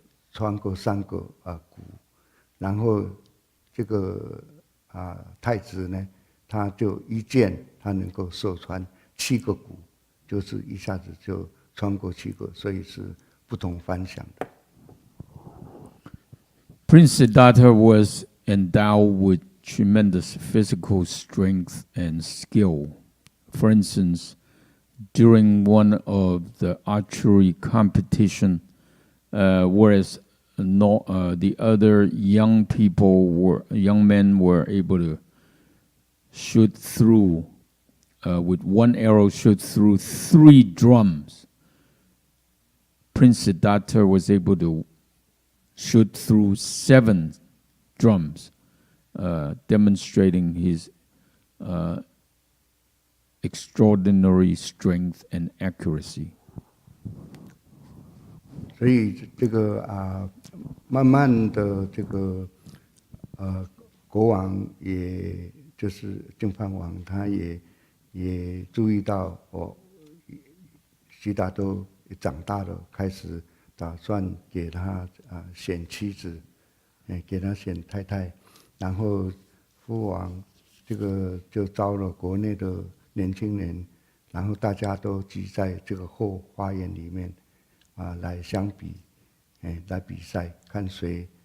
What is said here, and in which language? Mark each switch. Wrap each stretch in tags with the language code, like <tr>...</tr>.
<zh>穿过3个鼓，然后这个太子呢，他就一箭，他能够射穿7个鼓，就是一下子就穿过7个，所以是不同凡响的。</zh> <en>Prince Siddhartha was endowed with tremendous physical strength and skill. For instance, during one of the archery competition, whereas the other young men were able to shoot through, with one arrow shoot through 3 drums. Prince Siddhartha was able to shoot through 7 drums, demonstrating his extraordinary strength and accuracy.</en> <zh>所以这个慢慢的这个国王，也就是净饭王，他也注意到悉达多长大了，开始打算给他选妻子，给他选太太，然后父王这个就招了国内的年轻人，然后大家都聚在这个后花园里面来相比，来比赛，看谁</zh>